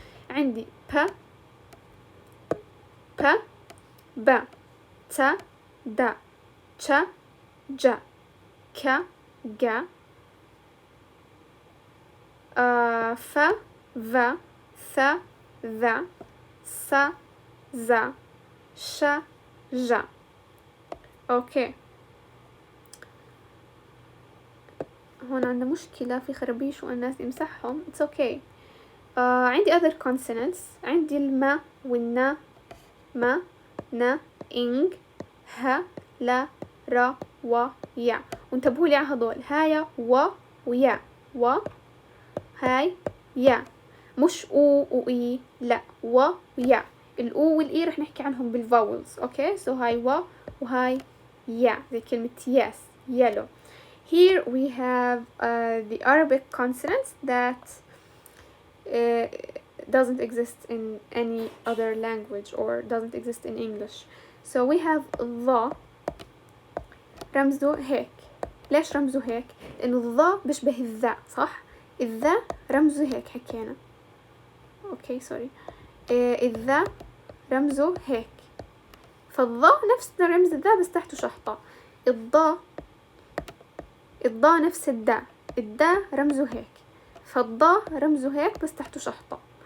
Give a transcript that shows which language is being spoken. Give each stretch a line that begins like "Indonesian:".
Arabic: عندي با با تا دا تشا جا كا جا ف ذا ثا ذا سا زا شا جا. اوكي، هون عندنا مشكلة في خربيش والناس يمسحهم.
English: it's okay.
Arabic: عندي other consonants. عندي الما والنا، ما نا إنج ها لا را و يا. وانتبهوا لي على هذول، هاي و ويا، و هاي يا، مش او وإي، لا و ويا. الأو والإي رح نحكي عنهم بالفاولز. أوكي، so هاي و وهاي يا، زي كلمة
English: yes yellow. Here we have the Arabic consonants that doesn't exist in any other language or doesn't exist in English. So we have the،
Arabic: رمزه هيك. ليش رمزه هيك؟ لأنه الظا بيشبه الذا، صح؟ الذا رمزه هيك حكينا. اوكي سوري، الذا رمزه هيك، فالظا نفس رمز الذا بس تحته شحطة. الضا نفس الدا رمزه هيك، فالضا رمزه هيك بس تحته شحطة.